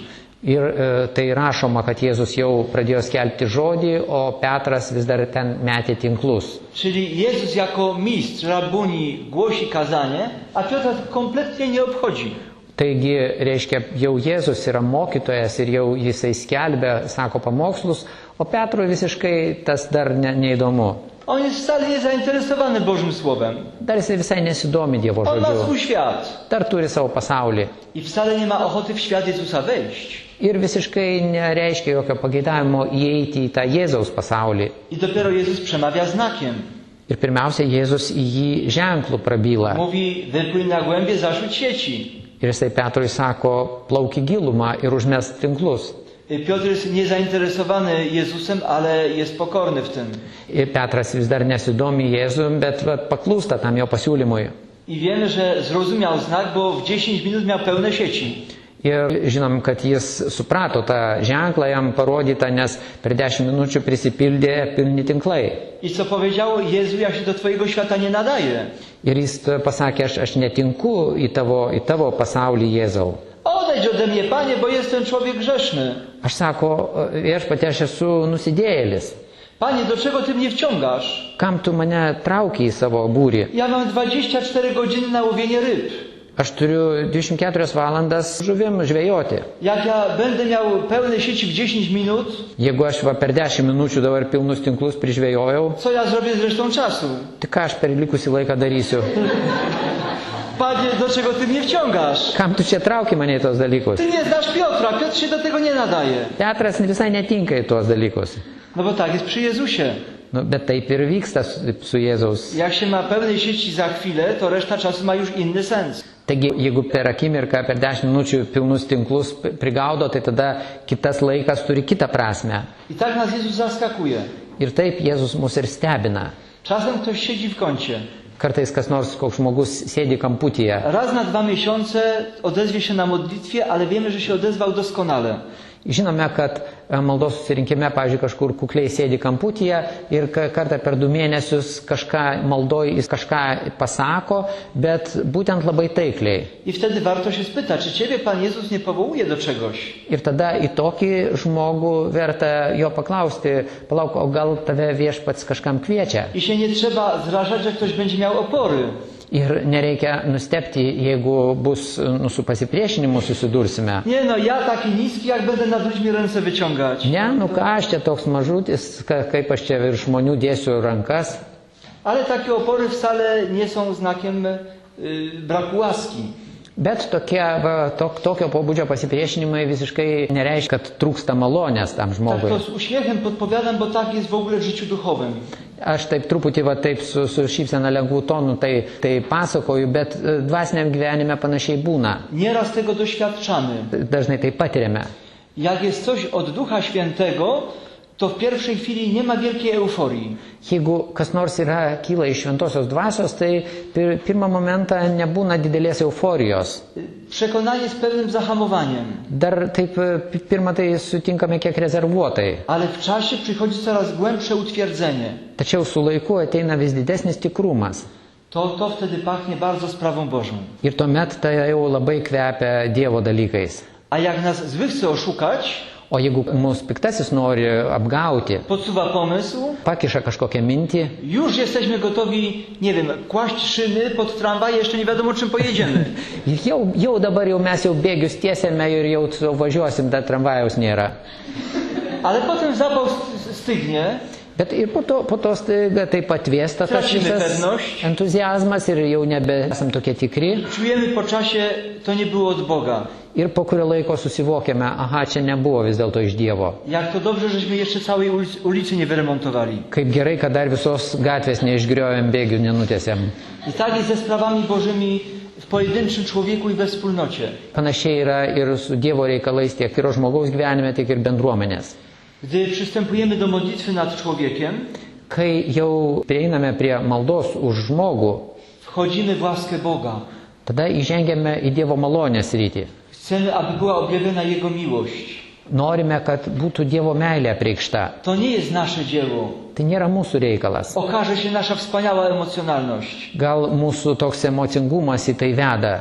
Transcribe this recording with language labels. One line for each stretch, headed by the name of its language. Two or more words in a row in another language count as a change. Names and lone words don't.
Lithuanian: Ir tai rašoma, kad Jėzus jau pradėjo skelbti žodį, o Petras vis dar ten metė tinklus.
Polish: Czyli Jezus jako mistrz, rabuni głosi kazanie, a Piotra to kompletnie nie obchodzi.
Lithuanian: Taigi, reiškia, jau Jėzus yra mokytojas ir jau jisai skelbia, sako pamokslus, o Petrui visiškai tas dar neįdomu.
Polish: On jest wcale nie zainteresowany Bożym Słowem.
Lithuanian: Dar jisai visai nesidomi Dievo
Polish: On ma
Lithuanian: žodžiu.
Polish: swój świat.
Lithuanian: Dar turi savo pasaulį.
Polish: I wcale nie ma ochoty w świat Jezusa wejść.
Lithuanian: Ir visiškai nereiškia jokio pageidavimo įeiti į tą Jėzaus pasaulį.
Polish: I dopiero Jezus przemawia znakiem.
Lithuanian: Ir pirmiausia, Jėzus į jį ženklų prabyla.
Polish: Mówi, wypłyń na głębie, zarzuć sieci.
Lithuanian: Ir jisai Petrui sako, plauk į gilumą ir užmest tinklus.
Polish: Piotr jest niezainteresowany Jezusem, ale jest pokorny w tym.
Lithuanian: Ir Petras vis dar nesidomi Jėzum, bet paklūsta tam jo pasiūlymui.
Polish: I wiemy, że zrozumiał znak, bo w 10 minut miał pełne sieci.
Lithuanian: Ir žinom, kad jis suprato tą ženklą jam parodytą, nes per 10 minučių prisipildė pilni tinklai.
Polish: I co powiedział? Jezu, ja się do Twojego świata nie nadaję.
Lithuanian: Ir jis pasakė, aš netinku į tavo pasaulį, Jėzau.
Polish: Odejdź ode mnie, Panie, bo jestem człowiek grzeszny.
Lithuanian: Aš sako, viešpatie, aš esu nusidėjėlis.
Polish: Panie, do czego Ty mnie wciągasz?
Lithuanian: Kam tu mane trauki į savo būrį?
Polish: Ja mam 24 godziny na łowienie ryb.
Lithuanian: Aš turiu 24 valandas žuvim žvejoti.
Polish: Jak ja będę miał pełne sieci w 10 minut,
Lithuanian: Jeigu aš per 10 minučių dabar pilnus tinklus prižvejojau,
Polish: co ja zrobię z resztą czasu?
Lithuanian: tai ką aš per likusį laiką darysiu?
Polish: Panie, do czego Ty mnie wciągasz?
Lithuanian: Kam tu čia trauki mane į tos dalykus?
Polish: Ty nie znasz Piotra, Piotr się do tego nie nadaje.
Lithuanian: Petras visai netinka į tuos dalykus.
Polish: No bo tak jest przy Jezusie.
Lithuanian: Nu, bet taip ir vyksta su Jėzaus.
Polish: Jak się ma pełnej sieci za chwilę, to reszta czasu ma już inny sens.
Lithuanian: Taigi, jeigu per akimirką, per 10 minučių pilnus tinklus prigaudo, tai tada kitas laikas turi kitą prasme.
Polish: I tak nas Jezus zaskakuje.
Lithuanian: Ir taip Jėzus mus ir stebina.
Polish: Czasem ktoś siedzi w kącie.
Lithuanian: Kartais kas nors, koks žmogus sėdi kamputyje.
Polish: Raz na 2 miesiące odezwie się na modlitwie, ale wiemy, że się odezwał doskonale.
Lithuanian: Žinome, kad maldos susirinkime, pavyzdžiui, kažkur kukliai sėdi kamputyje ir kartą per 2 mėnesius kažką maldoj, jis kažką pasako, bet būtent labai taikliai.
Polish: I wtedy warto się spytać, czy Ciebie Pan Jezus nie powołuje do czegoś?
Lithuanian: Ir tada į tokį žmogų verta jo paklausti, palauk, o gal tave viešpats kažkam kviečia?
Polish: I się nie trzeba zrażać, że ktoś będzie miał opory.
Lithuanian: Ir nereikia nustebti, jeigu bus su pasipriešinimu susidursime.
Polish: Nie no, ja taki niski, jak będę nad ludźmi ręce wyciągać.
Lithuanian: Ne, nu ką aš čia toks mažutis, kaip aš čia virš žmonių dėsiu rankas.
Polish: Ale takie opory wcale nie są znakiem braku łaski.
Lithuanian: Bet tokio pobūdžio pasipriešinimai visiškai nereiškia, kad trūksta malonės tam
Polish: Tak
Lithuanian: žmogui.
Polish: to z uśmiechem podpowiadam, bo tak jest w ogóle w życiu duchowym.
Lithuanian: Aš taip truputį taip su šypsena lengvų tonų tai pasakoju, bet dvasiniam gyvenime panašiai būna.
Polish: Nieraz tego doświadczamy.
Lithuanian: Dažnai tai patiriame.
Polish: Jak jest coś od Ducha Świętego, to w pierwszej chwili nie ma wielkiej euforii.
Lithuanian: Jeigu kas nors kyla iš šventosios dvasios, tai pirmą momentą nebūna didelės euforijos.
Polish: Przekonanie z pewnym zahamowaniem.
Lithuanian: Dar taip pirmą tai sutinkame kiek rezervuotai.
Polish: Ale w czasie przychodzi coraz głębsze utwierdzenie.
Lithuanian: Tačiau su laiku ateina vis didesnis tikrumas.
Polish: To wtedy pachnie bardzo sprawą Bożą.
Lithuanian: Ir tuomet tai jau labai kvepia Dievo dalykais.
Polish: A jak nas zły chce oszukać,
Lithuanian: O jeigu mūsų piktasis nori apgauti,
Polish: podsuwa pomysł,
Lithuanian: pakiša kažkokią mintį,
Polish: już jesteśmy gotowi, nie wiem, kłaść szyny pod tramwaj, jeszcze nie wiadomo czym pojedziemy.
Lithuanian: jau dabar jau mes jau bėgius tiesiame ir jau važiuosim, dar tramvajaus nėra.
Polish: Ale potem zapał stygnie,
Lithuanian: Bet ir po to staiga taip atvėsta tas
Polish: tracimy
Lithuanian: visas
Polish: pewność,
Lithuanian: entuzijazmas ir jau nebesam tokie tikri.
Polish: czujemy po czasie, to nie było od Boga.
Lithuanian: Ir po kurio laiko susivokiame, aha, čia nebuvo vis dėlto iš Dievo.
Polish: Jak to dobrze, żeśmy jeszcze całej ulicy nie wyremontowali.
Lithuanian: Kaip gerai, kad dar visos gatvės neišgriovėm, bėgių nenutėsėm.
Polish: I tak jest ze sprawami Bożymi w pojedynczym człowieku i we wspólnocie.
Lithuanian: Panašiai yra ir su Dievo reikalais tiek ir žmogaus gyvenime, tiek ir bendruomenės.
Polish: Gdy przystępujemy do modlitwy nad człowiekiem,
Lithuanian: Kai jau prieiname prie maldos už žmogų,
Polish: wchodzimy w łaskę Boga.
Lithuanian: tada įžengiame į Dievo malonės rytį.
Polish: Chcemy, aby była objawiona Jego miłość.
Lithuanian: Norime, kad būtų Dievo meilė apreikšta.
Polish: To nie jest nasze dzieło.
Lithuanian: Tai nėra mūsų reikalas.
Polish: Okaże się nasza wspaniała emocjonalność.
Lithuanian: Gal mūsų toks emocingumas į tai veda.